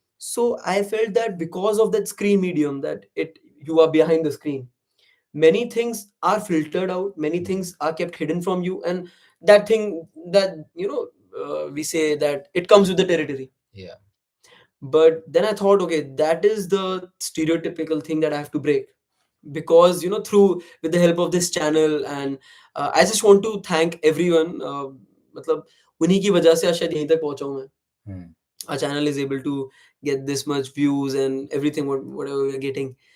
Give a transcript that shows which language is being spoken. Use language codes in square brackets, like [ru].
[en] So I felt that because of that screen medium, that it you are behind the screen, many things are filtered out, many things are kept hidden from you, and that thing that we say that it comes with the territory. Yeah. But then I thought, okay, that is the stereotypical thing that I have to break, because through with the help of this channel. And I just want to thank everyone. [hi] मतलब उन्हीं की वजह से आज शायद यहीं तक पहुंचा हूं मैं. Hmm. [en] Our channel is able to get this much views and everything, whatever we're getting.